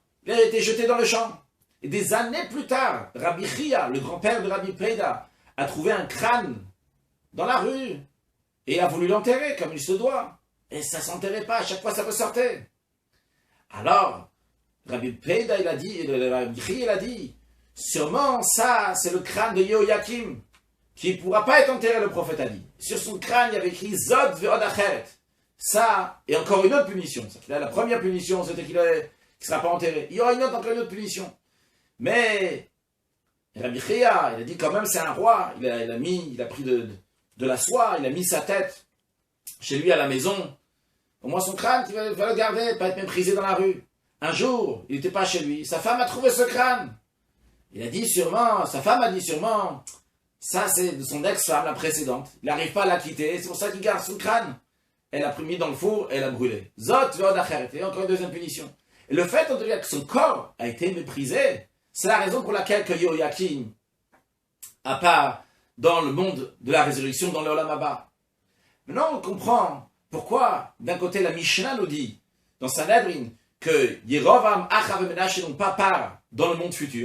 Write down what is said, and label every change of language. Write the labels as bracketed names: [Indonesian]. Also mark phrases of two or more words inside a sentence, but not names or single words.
[French] Il a été jeté dans le champ. Et des années plus tard, Rabbi Chia, le grand-père de Rabbi Peida, a trouvé un crâne dans la rue et a voulu l'enterrer comme il se doit. Et ça ne s'enterrait pas, à chaque fois ça ressortait. Alors, Rabbi Peida, Rabbi Chia, il a dit, sûrement ça, c'est le crâne de Yehoyakim, qui ne pourra pas être enterré, le prophète a dit. Sur son crâne, il y avait écrit [Hebrew] זאת ועוד אחרת. [French] Ça, et encore une autre punition. La première punition, c'était qu'il ne sera pas enterré. Il y aura encore une autre punition. Mais Rabbi Chia, il a dit quand même c'est un roi. Il a pris de la soie, il a mis sa tête chez lui à la maison. Au moins son crâne, il va le garder, pas être méprisé dans la rue. Un jour, il n'était pas chez lui. Sa femme a trouvé ce crâne. Sa femme a dit sûrement, ça c'est de son ex-femme, la précédente. Il n'arrive pas à la quitter, c'est pour ça qu'il garde son crâne. Elle a mis dans le four, elle a brûlé. [Hebrew] זאת ועוד אחרת. [French] Et encore une deuxième punition. Et le fait, en tout cas, que son corps a été méprisé, c'est la raison pour laquelle que Yehoyakim a pas dans le monde de la résurrection, dans le [Hebrew] עולם הבא. [French] Maintenant, on comprend pourquoi, d'un côté, la Mishnah nous dit, dans Sanhedrin, que Yerovam, Achav et Menashe n'ont pas part dans le monde futur.